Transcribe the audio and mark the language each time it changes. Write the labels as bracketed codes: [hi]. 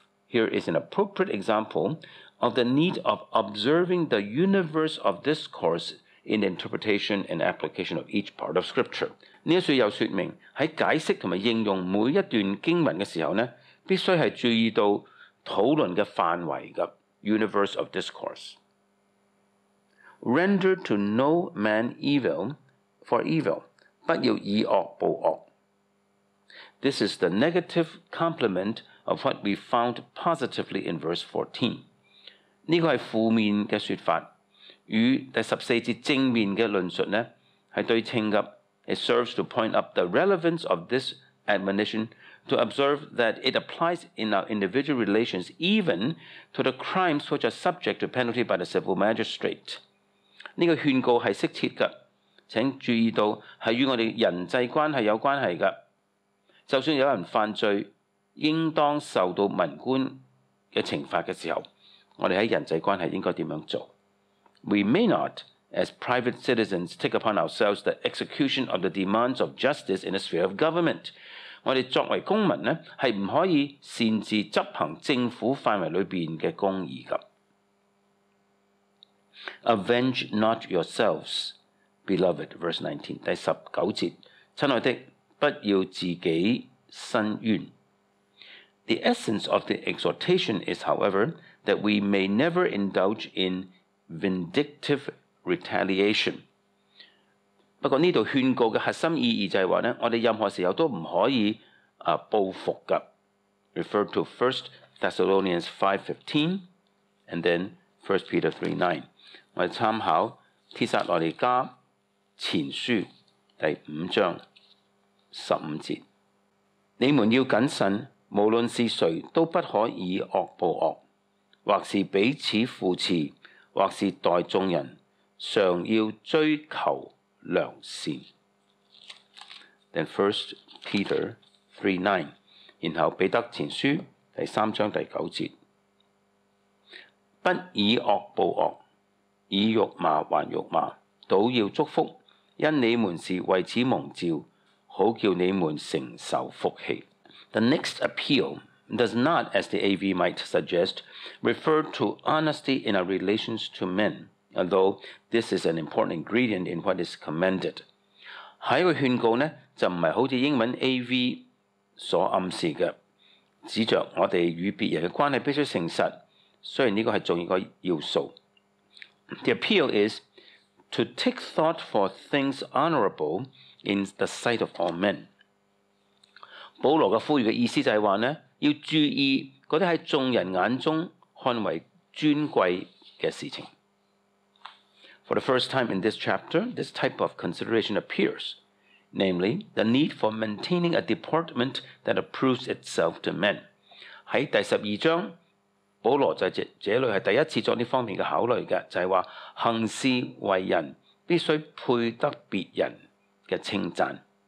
[en] Here is an appropriate example of the need of observing the universe of discourse in the interpretation and application of each part of Scripture. [yue] 呢一處又說明喺解釋同埋應用每一段經文嘅時候呢，必須係注意到討論嘅範圍嘅 [en] universe of discourse. Render to no man evil for evil， [yue] 不要以惡報惡。 [en] This is the negative complement of what we found positively in verse 14. [yue] 呢個係負面嘅說法，與第14節正面嘅論述呢係對稱嘅。 [en] It serves to point up the relevance of this admonition, to observe that it applies in our individual relations even to the crimes which are subject to penalty by the civil magistrate. [yue] 呢個勸告係適切嘅，請注意到係與我哋人際關係有關係嘅。就算有人犯罪，應當受到民官嘅懲罰嘅時候，我哋喺人際關係應該點樣做？ [en] We may not, as private citizens, take upon ourselves the execution of the demands of justice in the sphere of government. [yue] 我哋作為公民呢，係唔可以擅自執行政府範圍裏邊嘅公義㗎。 [en] Avenge not yourselves, beloved, verse 19, [yue] 第19節，親愛的，不要自己申冤。 [en] The essence of the exhortation is, however, that we may never indulge in vindictive retaliation. [yue] 不過呢度勸告嘅核心意義就係話呢，我哋任何時候都唔可以報復㗎。 [en] Refer to 1 Thessalonians 5:15 and then 1 Peter 3:9. [yue] 我哋參考帖撒羅尼迦前書第5章15節。你們要謹慎，無論是誰都不可以惡報惡，或是彼此扶持，或是待眾人，常要追求良善。 [en] than 1 Peter 3:9。 [yue] 然後彼得前書第3章第9節，不以惡報惡，以辱罵還辱罵，倒要祝福，因你們是為此蒙召，好叫你們承受福氣。 [en] The next appeal does not, as the AV might suggest, refer to honesty in our relations to men, although this is an important ingredient in what is commended. [yue] 下一個勸告呢，就唔係好似英文 AV 所暗示嘅，指着我哋與別人嘅關係必須誠實，雖然呢個係重要嘅要素。 [en] The appeal is to take thought for things honorable in the sight of all men. [yue] 保羅嘅呼籲嘅意思就係話呢，要注意嗰啲喺眾人眼中看為尊貴嘅事情。 [en] For the first time in this chapter, this type of consideration appears, namely, the need for maintaining a deportment that approves itself to men. [yue] 喺第12章，保羅就這裏係第一次作呢方面嘅考慮嘅，就係話行事為人必須配得別人嘅稱讚。